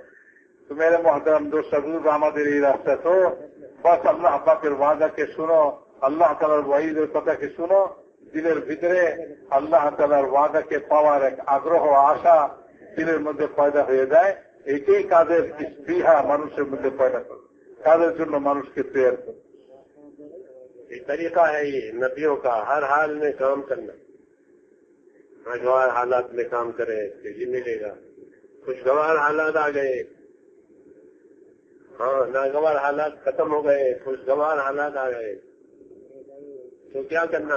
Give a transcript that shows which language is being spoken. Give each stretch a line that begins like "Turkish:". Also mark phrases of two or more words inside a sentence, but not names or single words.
Bangla: তো
Urdu: میرے محترم دوستو بزرگ,
Bangla: আমাদের এই রাস্তা তো বাস আল্লাহ পাকের ওয়াদাকে শুনো, আল্লাহ তাআলার ওয়াইদের কথাকে শুনো, দিলের ভিতরে আল্লাহ তাআলার ওয়াদাকে পাওয়ার এক আগ্রহ আশা দিলের মধ্যে পয়দা হয়ে যায়। এইটাই কাজের স্পৃহা মানুষের মধ্যে পয়দা করে, কাজের জন্য মানুষকে তৈরি করে।
Urdu: یہ طریقہ ہے یہ نبیوں کا، ہر حال میں کام کرنا، ناگوار حالات میں کام کرے تو یہ ملے گا۔ خوشگوار حالات آ گئے، ہاں ناگوار حالات ختم ہو گئے، خوشگوار حالات آ گئے تو کیا کرنا؟